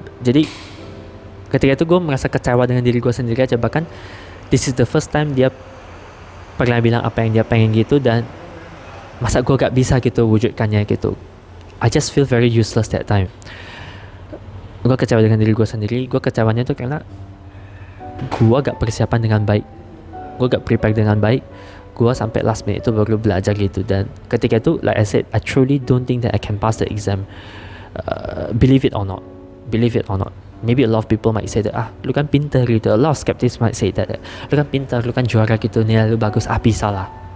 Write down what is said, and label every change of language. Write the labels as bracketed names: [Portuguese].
[Indonesian] Jadi ketika itu gue merasa kecewa dengan diri gue sendiri aja. Bahkan [English] this is the first time [Indonesian] dia pernah bilang apa yang dia pengen gitu, dan masa gue gak bisa gitu wujudkannya gitu. [English] I just feel very useless that time. [Indonesian] Gue kecewa dengan diri gue sendiri. Gue kecewanya tuh karena gue gak persiapan dengan baik. Gue gak prepare dengan baik. Gue sampai [English] last minute [Indonesian] itu baru belajar gitu. Dan ketika itu, [English] like I said, I truly don't think that I can pass the exam. Believe it or not. Maybe a lot of people might say that, [Indonesian] lu kan pintar gitu. [English] A lot of skeptics might say that, [Indonesian] lu kan pintar, lu kan juara gitu, nilai lu bagus, bisa lah.